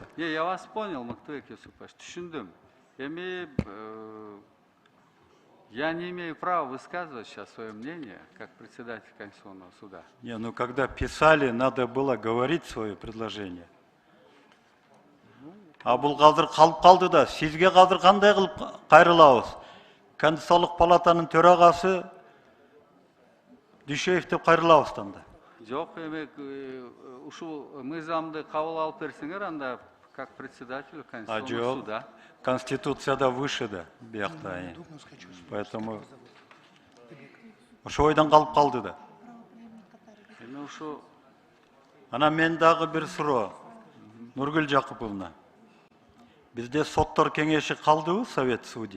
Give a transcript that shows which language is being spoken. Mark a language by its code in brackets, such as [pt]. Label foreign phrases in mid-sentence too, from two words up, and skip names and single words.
[ru] Не, я вас понял, [ky] Муктубек Юсупович, түшүндүм. [ru] Эми я не имею права высказывать сейчас свое мнение, как председатель Конституционного суда. Ну когда писали, надо было говорить свое предложение. [ky] А бул казыр калып калды да, сизге казыр кандай кылып кайрылабыз? Конституциялык палатанын төрагасы Дүйшеев деп кайрылабыз да. Жок, эми ушул мыйзамды кабыл алып берсеңер, анда [ru] как председатель Конституционного суда. [ky] Конституцияда выше да, биякта. Поэтому ошо ойдан калып калды да. Эми ушу Ана мен дагы бир суроо. Нургүл Жакыповна. Бизде соттор кеңеши калдыбы, [ru] Совет судей?